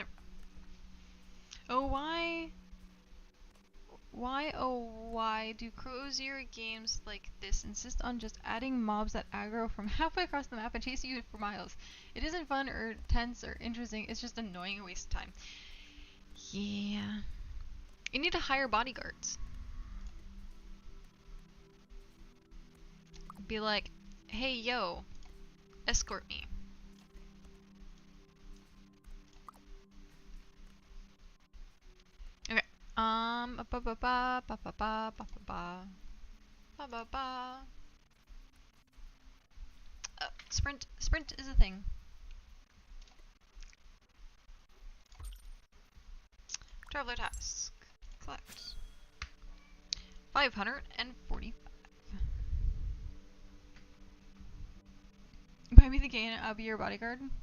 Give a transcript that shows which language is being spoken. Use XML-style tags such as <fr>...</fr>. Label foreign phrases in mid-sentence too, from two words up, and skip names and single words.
<en>Oh, why do Crozier games like this insist on just adding mobs that aggro from halfway across the map and chase you for miles? It isn't fun or tense or interesting, it's just annoying and waste of time. Yeah. You need to hire bodyguards. Be like, hey yo, escort me. Okay. Ba ba ba ba ba ba ba ba ba ba ba. Sprint is a thing. Traveler task. Collect. 545. Buy me the gain, I'll be your bodyguard.</en>